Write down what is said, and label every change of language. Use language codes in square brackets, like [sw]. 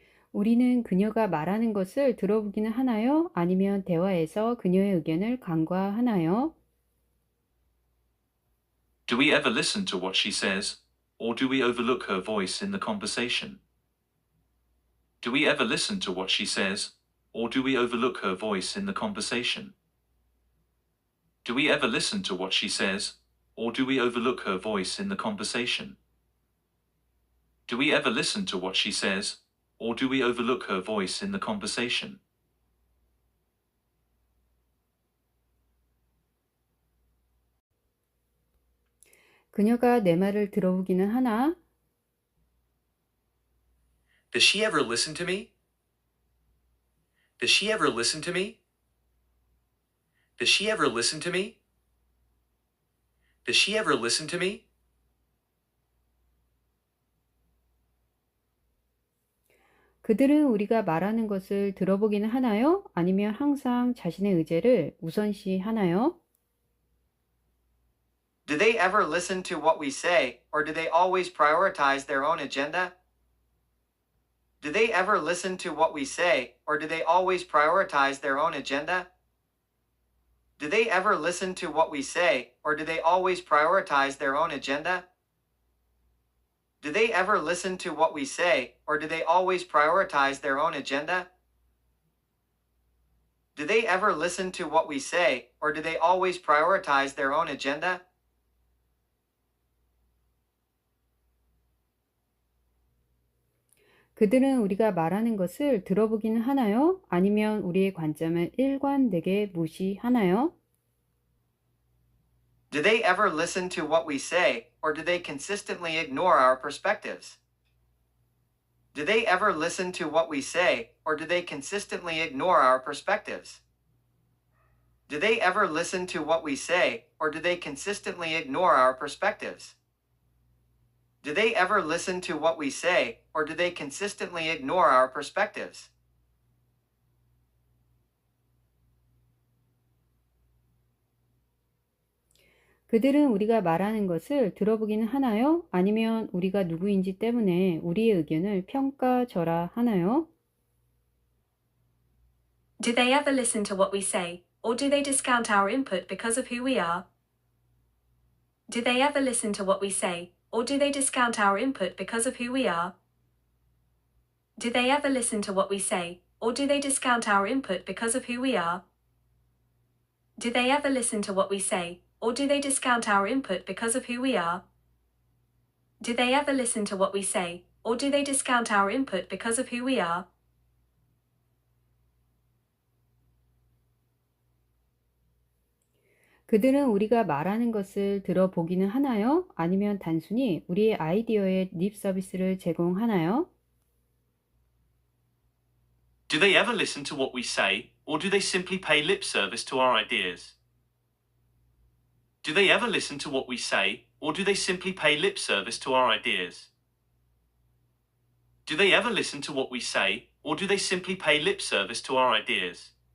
[ko] 우리는 그녀가 말하는 것을 들어보기는 하나요? 아니면 대화에서 그녀의 의견을 간과하나요? [en] Do we ever listen to what she says, or do we overlook her voice in the conversation? Do we ever listen to what she says, or do we overlook her voice in the conversation? Do we ever listen to what she says, or do we overlook her voice in the conversation? Do we ever listen to what she says, or do we overlook her voice in the conversation? [ko] 그녀가 내 말을 들어보기는 하나? [en] Does she ever listen to me? Does she ever listen to me? Does she ever listen to me? Does she ever listen to me? [ko] 그들은 우리가 말하는 것을 들어보기는 하나요? 아니면 항상 자신의 의제를 우선시 하나요? [en] Do they ever listen to what we say, or do they always prioritize their own agenda? Do they ever listen to what we say, or do they always prioritize their own agenda? Do they ever listen to what we say, or do they always prioritize their own agenda? Do they ever listen to what we say, or do they always prioritize their own agenda? Do they ever listen to what we say, or do they always prioritize their own agenda? [ko] 그들은 우리가 말하는 것을 들어보기는 하나요? 아니면 우리의 관점을 일관되게 무시하나요? [en] Do they ever listen to what we say, or do they consistently ignore our perspectives? Do they ever listen to what we say, or do they consistently ignore our perspectives? Do they ever listen to what we say, or do they consistently ignore our perspectives? Do they ever listen to what we say, or do they consistently ignore our perspectives? [ko] 그들은 우리가 말하는 것을 들어보기는 하나요? 아니면 우리가 누구인지 때문에 우리의 의견을 평가절하하나요? [en] Do they ever listen to what we say, or do they discount our input because of who we are? Do they ever listen to what we say, or do they discount our input because of who we are? Do they ever listen to what we say, or do they discount our input because of who we are? Do they ever listen to what we say, or do they discount our input because of who we are? Do they ever listen to what we say, or do they discount our input because of who we are? [ko] 그들은 우리가 말하는 것을 들어보기는 하나요? 아니면 단순히 우리의 아이디어에 립 서비스를 제공하나요? [en] Do they ever listen to what we say, or do they simply pay lip service to our ideas? Do they ever listen to what we say, or do they simply pay lip service to our ideas? Do they ever listen to what we say, or do they simply pay lip service to our ideas?